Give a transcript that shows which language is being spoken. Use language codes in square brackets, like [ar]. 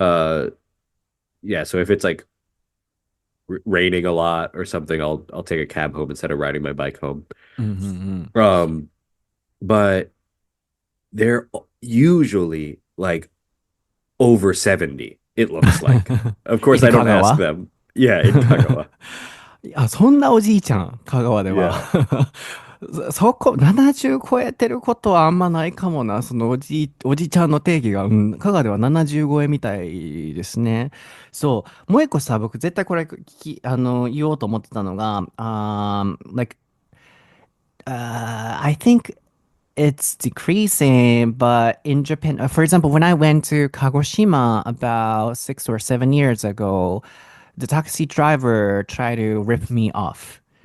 [en] Uh, yeah, so if it's like raining a lot or something, I'll take a cab home instead of riding my bike home. うん。うん。うん。 Um, but they're usually like over 70, it looks like. Of course, in I don't ask [ja] 香川 [en] them. Yeah, in Kagawa. [ja] いや、そんなおじいちゃん、香川では。 [en] Yeah. [ja] 70超えてることはあんまないかもな。そのおじちゃんの定義が、うん、香川では70超えみたいですね。そう。もう一個さ、僕絶対これ言おうと思ってたのが、 [en] like, I think it's decreasing, but in Japan, for example, when I went to Kagoshima about 6 or 7 years ago, the taxi driver tried to rip me off.